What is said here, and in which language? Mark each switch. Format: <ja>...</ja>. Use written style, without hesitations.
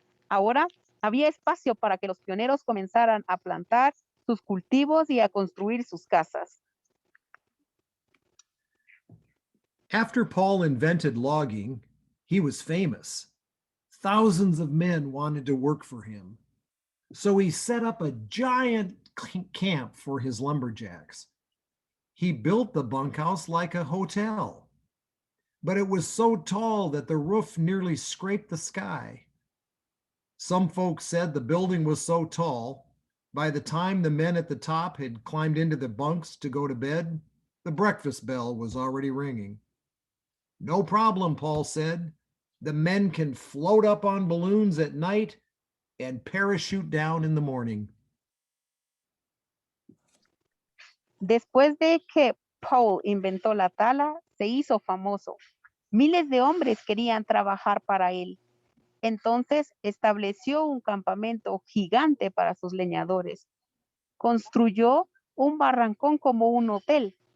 <es>Ahora había espacio para que los pioneros comenzaran a plantar sus cultivos y a construir sus casas.</es> <en>After Paul invented logging, he was famous. Thousands of men wanted to work for him. So he set up a giant camp for his lumberjacks. He built the bunkhouse like a hotel, but it was so tall that the roof nearly scraped the sky. Some folks said the building was so tall, by the time the men at the top had climbed into the bunks to go to bed, the breakfast bell was already ringing. No problem, Paul said. The men can float up on balloons at night and parachute down in the morning.</en> <es>Después de que Paul inventó la tala, se hizo famoso. Miles de hombres querían trabajar para él. Entonces estableció un campamento gigante para sus leñadores. Construyó un barrancón como un hotel.</es>